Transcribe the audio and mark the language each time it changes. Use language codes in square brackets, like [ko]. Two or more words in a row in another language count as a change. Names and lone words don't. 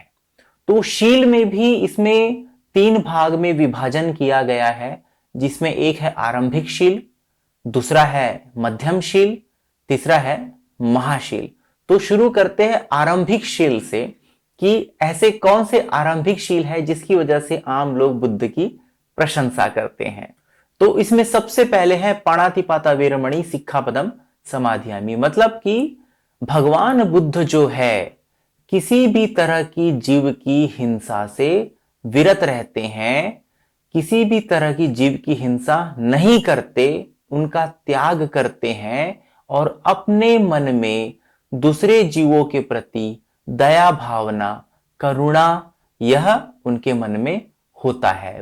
[hi] तो शील में भी इसमें 3 भाग में विभाजन किया गया है, जिसमें एक है आरंभिक शील, दूसरा है मध्यमशील, तीसरा है महाशील। तो शुरू करते हैं आरंभिक शील से कि ऐसे कौन से आरंभिक शील है जिसकी वजह से आम लोग बुद्ध की प्रशंसा करते हैं। तो इसमें सबसे पहले है [pi] पाणातिपाता वीरमणि सिक्खापदम समाधियामि। [hi] मतलब कि भगवान बुद्ध जो है किसी भी तरह की जीव की हिंसा से विरत रहते हैं, किसी भी तरह की जीव की हिंसा नहीं करते, उनका त्याग करते हैं और अपने मन में दूसरे जीवों के प्रति दया भावना, करुणा, यह उनके मन में होता है।